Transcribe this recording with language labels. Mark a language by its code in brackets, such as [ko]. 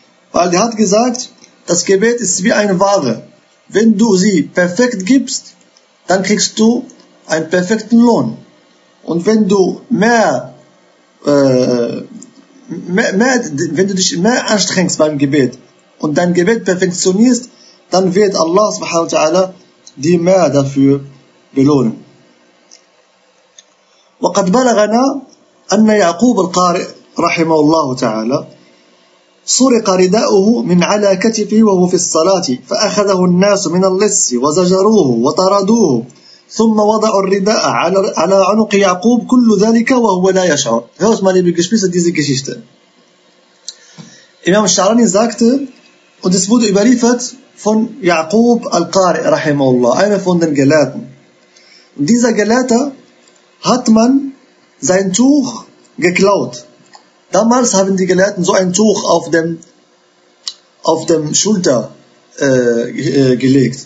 [de] Weil er hat gesagt, das Gebet ist wie eine Ware. Wenn du sie perfekt gibst, dann kriegst du einen perfekten Lohn. Und wenn du wenn du dich mehr anstrengst beim Gebet und dein Gebet perfektionierst, dann wird Allah subhanahu wa ta'ala dir mehr dafür belohnen. [ar] وقد بلغنا أن يعقوب القارئ رحمه الله تعالى سرق رداؤه من على كتفه وهو في الصلاة فأخذه الناس من اللص وزجروه وطردوه ثم وضعوا الرداء على عنق يعقوب كل ذلك وهو لا يشعر. هوس مالي بيجشبيس ديزي كشيشتا. [de] إمام الشعراني sagte, und es wurde überliefert von يعقوب القارئ رحمه الله, einer von den Gelehrten. Dieser Gelehrte hat man sein Tuch geklaut. Damals haben die Gelehrten so ein Tuch auf dem Schulter gelegt.